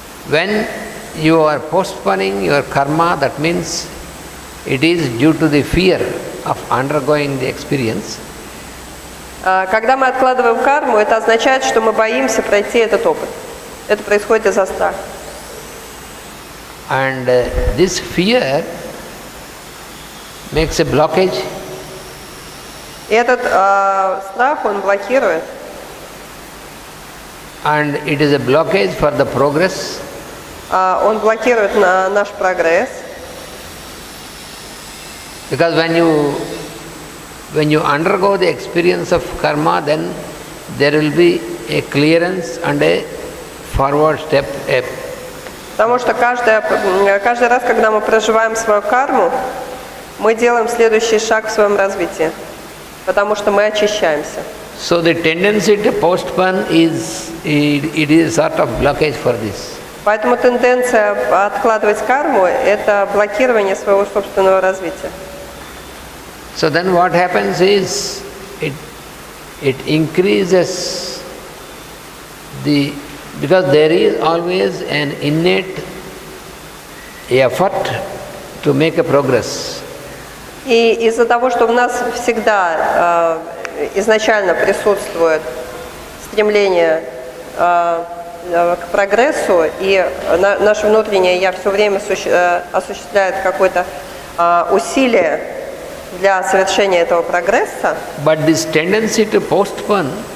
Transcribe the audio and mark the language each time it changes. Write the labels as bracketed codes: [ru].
[en] When you are postponing your karma, that means it is due to the fear of undergoing the experience. [ru] Когда мы откладываем карму, это означает, что мы боимся пройти этот опыт. Это происходит из-за страха. [en] And this fear makes a blockage. [ru] И этот страх, он блокирует. [en] And it is a blockage for the progress. [ru] Он блокирует наш прогресс. [en] Because when you undergo the experience of karma, then there will be a clearance and a forward step. [ru] Потому что каждый раз, когда мы проживаем свою карму, мы делаем следующий шаг в своем развитии, потому что мы очищаемся. [en] So the tendency to postpone is a sort of blockage for this. [ru] Поэтому тенденция откладывать карму – это блокирование своего собственного развития. [en] So then what happens is it increases because there is always an innate effort to make a progress. [ru] И из-за того, что в нас всегда изначально присутствует стремление к прогрессу, и наше внутреннее «я» все время осуществляет какое-то усилие для совершения этого прогресса, [en] But this tendency to postpone,